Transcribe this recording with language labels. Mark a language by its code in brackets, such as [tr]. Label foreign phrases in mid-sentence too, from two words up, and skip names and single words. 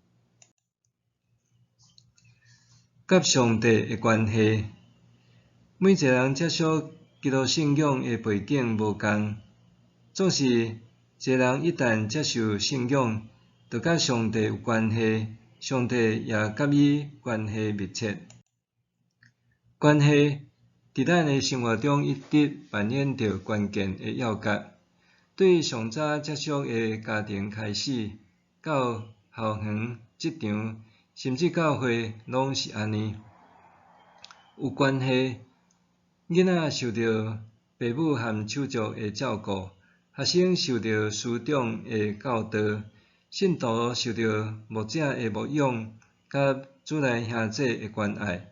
[nan] 甲上帝的关系，每一个人接受基督信仰的背景无同，总是一个人一旦接受信仰，就甲上帝有关系，上帝也甲伊关系密切。关系伫咱的生活中一直扮演着关键的要角。对上早接触的家庭开始，到校园、职场，甚至教会，拢是安尼。有关系，囡仔受到父母和手足的照顾，学生受到师长的教导， 信徒受到牧者的牧养，甲主内兄弟的关爱。